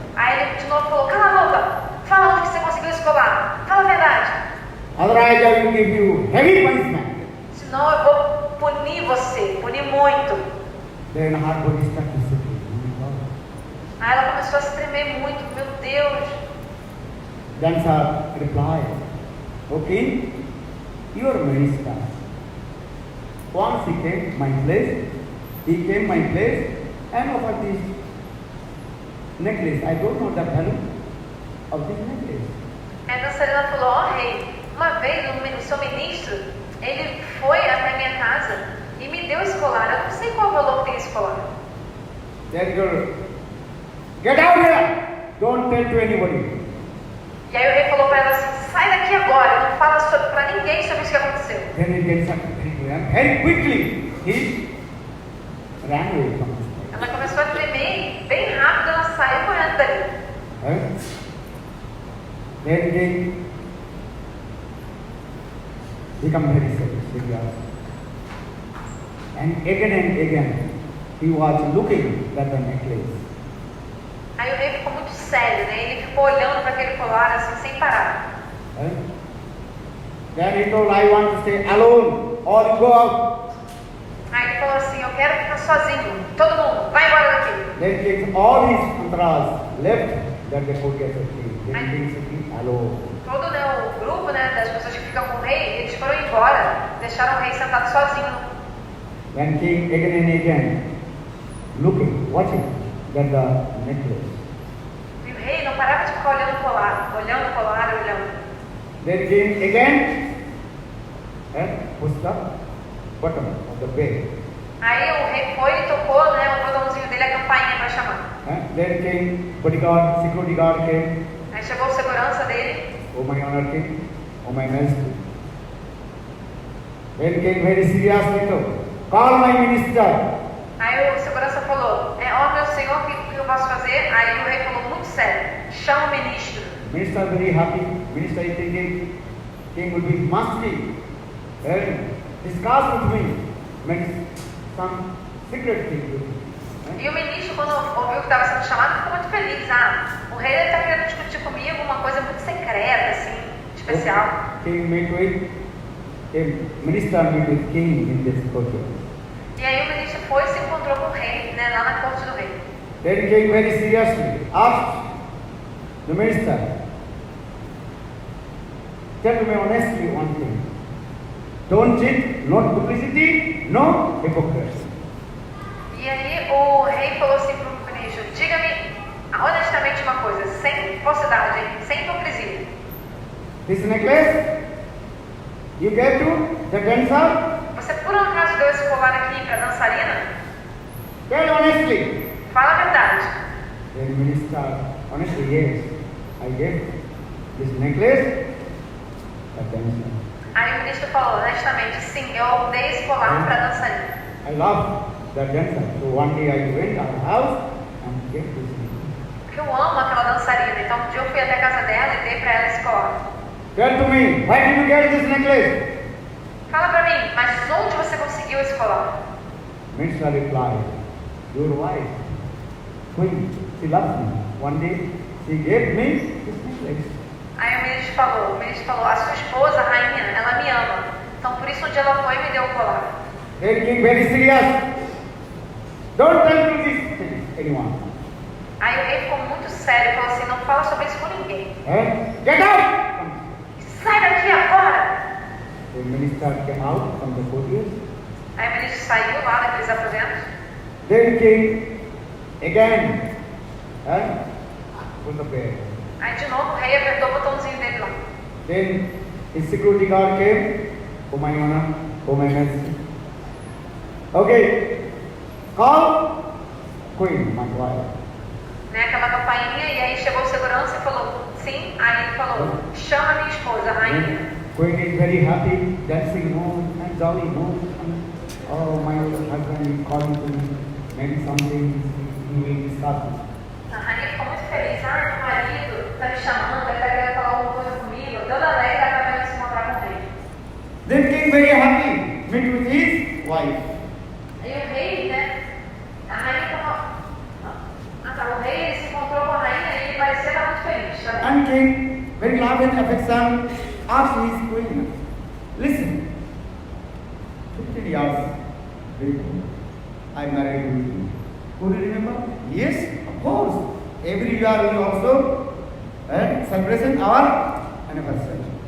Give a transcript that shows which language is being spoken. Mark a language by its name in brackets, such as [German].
[Portuguese] Aí ele de novo falou, cala a boca, fala onde você conseguiu esse colar, fala a verdade. [English] Otherwise I will give you heavy punishment. [Portuguese] Senão eu vou punir você, punir muito. [English] Then her body started shaking. Oh my God. [Portuguese] Aí ela começou a se tremer muito, meu Deus. [English] Dancer replied, okay, you are many stars. Once he came my place and offered this necklace. I don't know the value of this necklace. [Portuguese] Aí a dançarina falou, rei, uma vez o seu ministro, ele foi até minha casa e me deu esse colar, eu não sei qual o valor que tem esse colar. [English] That girl, get out here! Don't tell to anybody. [Portuguese] E aí o rei falou para ela assim, sai daqui agora, não fala para ninguém sobre isso que aconteceu. [English] Then he gets up and very quickly he ran away from us. [Portuguese] Ela começou a tremer, bem rápido ela saiu correndo dali. [English] Then he become very serious. And again he was looking at the necklace. [Portuguese] Aí o rei ficou muito sério, né? Ele ficou olhando para aquele colar assim, sem parar. [English] Then he told, I want to stay alone, or you go out. [Portuguese] Aí ele falou assim, eu quero ficar sozinho, todo mundo, vai embora daqui. [English] Then takes all his entourage left, that they could get a king. Then he sitting alone. [Portuguese] Todo, né, o grupo, né, das pessoas que ficam com o rei, eles foram embora, deixaram o rei sentado sozinho. [English] Then king again and again, looking, watching that the necklace. [Portuguese] E o rei não parava de ficar olhando o colar, olhando. [English] Then king again pushed the button of the bell. [Portuguese] Aí o rei foi e tocou, né, o botãozinho dele, a campainha para chamar. [English] Then king, bodyguard, security guard came. [Portuguese] Aí chegou o segurança dele. [English] Oh my honor king, oh my majesty. Then came very seriously to call my minister. [Portuguese] Aí o segurança falou, ó meu senhor, o que eu posso fazer? Aí o rei falou muito sério, chama o ministro. [English] Minister very happy. Minister is thinking king will be must be. Then discuss with me. Means some secret thing with me. [Portuguese] E o ministro, quando ouviu que estava sendo chamado, ficou muito feliz. O rei está querendo discutir comigo uma coisa muito secreta, assim, especial. [English] King meet with minister meet with king in this courtyard. [Portuguese] E aí o ministro foi e se encontrou com o rei, né, lá na corte do rei. [English] Then king very seriously asked the minister, tell me honestly one thing. Don't cheat, no publicity, no hypocrisy. [Portuguese] E aí o rei falou assim para o ministro, diga-me honestamente uma coisa, sem falsidade, sem hipocrisia. [English] This necklace you gave to the dancer? [Portuguese] Você por um acaso deu esse colar aqui para a dançarina? [English] Tell honestly. [Portuguese] Fala a verdade. [English] Then minister, honestly, yes, I gave this necklace to the dancer. [Portuguese] Aí o ministro falou, honestamente, sim, eu dei esse colar para a dançarina. [English] I love the dancer. So one day I went to her house and gave this necklace. [Portuguese] Porque eu amo aquela dançarina, então um dia eu fui até a casa dela e dei para ela esse colar. [English] Tell to me, why did you get this necklace? [Portuguese] Fala pra mim, mas onde você conseguiu esse colar? [English] Minister replied, your wife, queen, she loves me. One day she gave me this necklace. [Portuguese] Aí o ministro falou, a sua esposa, a rainha, ela me ama. Então por isso um dia ela foi e me deu o colar. [English] Then king very serious. Don't tell to this to anyone. [Portuguese] Aí o rei ficou muito sério e falou assim, não fala sobre isso com ninguém. [English] Get out! [Portuguese] Sai daqui agora! [English] The minister came out from the courtyard. [Portuguese] Aí o ministro saiu lá daqueles aposentos. [English] Then king again put the prayer. [Portuguese] Aí de novo o rei apertou o botãozinho dele lá. [English] Then his security guard came. Oh my honor, oh my majesty. Okay, call queen, my wife. [Portuguese] Né, aquela campainha, e aí chegou o segurança e falou, sim. Aí ele falou, chama minha esposa, a rainha. [English] Queen is very happy, dancing home and jolly home. Oh, my husband is calling to me. Maybe something he will discuss. [Portuguese] A rainha ficou muito feliz. Meu marido está me chamando, ele está querendo falar alguma coisa comigo. Toda alegre, ela está querendo se encontrar com o rei. [English] Then king very happy, meet with his wife. [Portuguese] Aí o rei, né? A rainha estava... o rei ele se encontrou com a rainha e ele parecia estar muito feliz. Tá? [English] And king, very love and affection, asked his queen, listen, 15 years ago, I married you. Could you remember? Yes, of course. Every year we also celebration our anniversary.